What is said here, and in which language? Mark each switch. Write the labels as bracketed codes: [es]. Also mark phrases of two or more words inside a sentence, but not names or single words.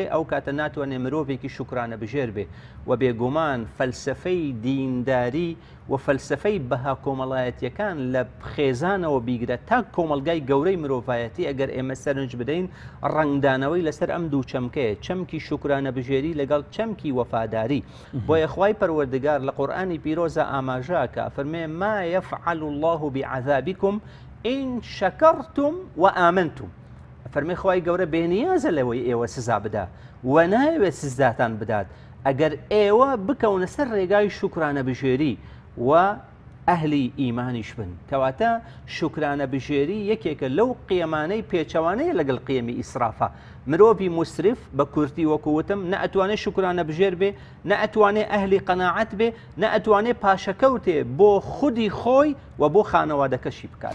[ckb] ئەو کاتە ناتوانێت مرۆڤێکی شکرانە بژێر بێ و بێگومان فەلسفەی دینداری و فەلسفەی بەها کۆمەڵایەتیەکان لە خێزانەوە بیگرە تا کۆمەلگای گەورەی مرۆڤایەتی ئەگەر ئێمە سەرنج بدەین ڕنگدانەوەی لەسەر ئەم دوو چەمکەیە چەمکی شکرانە بژێری لەگەڵ چەمکی وەفاداری بۆیە خوای پەروەردگار لە قورئانی پیرۆزە ئاماژاکە فەرمێ ما [ar] يفعل الله بعذابكم إن شكرتم وآمنتم [ckb] فەرمێ خوای گەورە بێنیازە لەوەی ئێوە سزا بدا و ناوێت سزاتان بدات ئەگەر ئێوە بکەونە سەر ڕێگای شکرانە بژێری و ئەهلی ئیمانیش بن کەواتە شکرانە بژێری یەکێکە لەو قیەمانەی پێچەوانەیە لەگەڵ قیەمی ئیسرافە مرۆڤی مسرف بە کورتی وەکووتم نەئەتوانێت شکرانە بژێر بێ نەئەتوانێت ئەهلی قەناعەت بێ نەئەتوانێت پاشەکەوتێ بۆ خودی خۆی و بۆ خانەوادەکەشی بکات